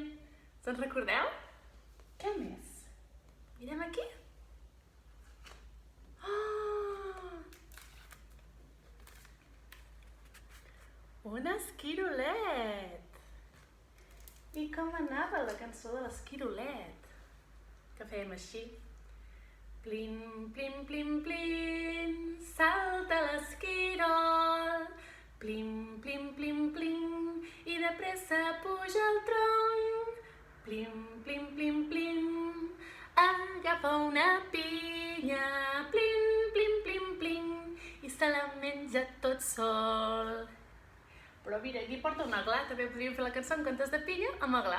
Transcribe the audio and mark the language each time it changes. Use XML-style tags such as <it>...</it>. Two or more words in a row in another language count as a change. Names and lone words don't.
<ca>Se'n recordeu? Què més? Mirem aquí. Oh! Un esquirolet. I com anava la cançó de l'esquirolet? Que fèiem així. Plin, plin, plin, plin, salta l'esquirol. Plin, plin, plin, plin, i de pressa puja el tronc. Plin, plin, plin, plin, agafa una pinya. Plin, plin, plin, plin, i se la menja tot sol. Però mira, aquí porta un aglà, també podríem fer la cançó en comptes de pinya amb aglà.</ca>